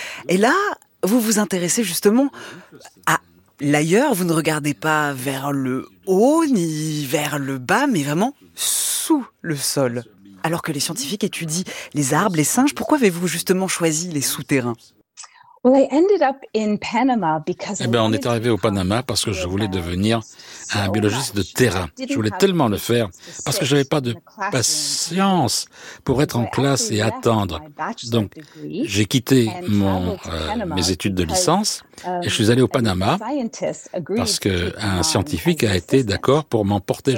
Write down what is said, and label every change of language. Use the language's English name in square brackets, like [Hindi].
[French] Et là, vous vous intéressez justement à l'ailleurs. Vous ne regardez pas vers le haut ni vers le bas, mais vraiment sous le sol. Alors que les scientifiques étudient les arbres, les singes, pourquoi avez-vous justement choisi les souterrains ? [English] Well, I ended up in Panama because. [French] Eh bien, on est arrivé au Panama parce que je voulais devenir un biologiste de terrain. Je voulais tellement le faire parce que je n'avais pas de patience pour être en classe et attendre. Donc, j'ai quitté mes études de licence et je suis allé au Panama parce qu'un scientifique a été d'accord pour m'emporter.